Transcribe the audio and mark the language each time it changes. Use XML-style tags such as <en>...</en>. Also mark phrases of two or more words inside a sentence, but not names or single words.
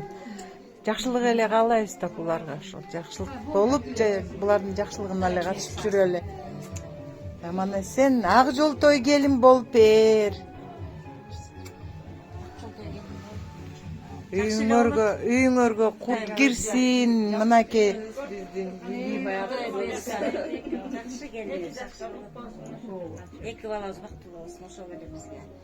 <ky>Жакшылык эле каалайбыз да буларга, ошол жакшылык болуп, булардын жакшылыгына эле катышып жүрө эле. Мана сен ак жолтой келин болуп бер. Үйүңөргө кут кирсин, мынакей.</ky> <kk>Жақсы келдіңіз. Екі балаңыз бақытты болсын,</kk> <ky>ошол эле бизге.</ky>